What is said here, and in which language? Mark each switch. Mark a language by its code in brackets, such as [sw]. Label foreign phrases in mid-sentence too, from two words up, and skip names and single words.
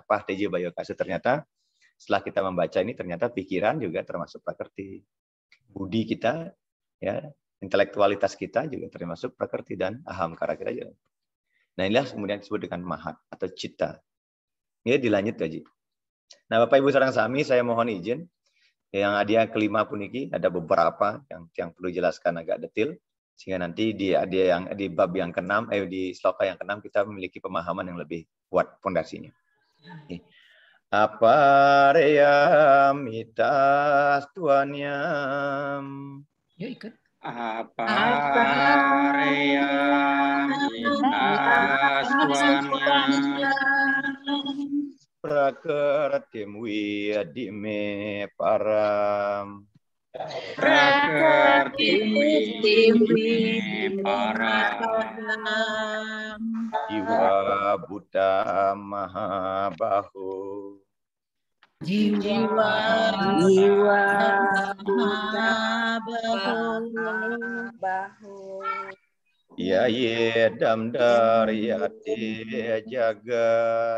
[id] Apa teja, bayu, akasa, ternyata setelah kita membaca ini ternyata pikiran juga termasuk prakrti. Budi kita ya, intelektualitas kita juga termasuk prakrti dan ahamkara kita juga. Nah, inilah kemudian disebut dengan mahat atau citta. Ini dilanjut Haji. Nah, Bapak Ibu [ban] sareng sami [id] saya mohon izin yang ada kelima puniki ada beberapa yang perlu jelaskan agak detail. Sehingga nanti di bab yang ke-6, di sloka yang ke-6 kita memiliki pemahaman yang lebih kuat fondasinya. [sa] Apareyamitas tuanyam. [id] Yuk ikut. [sa] Apareyamitas tuanyam. Prakertim widime param. Prakertim widime param. Jiwa Buddha Mahabahu. Jiwa Mahabahu. Ya yedam daryati jagat.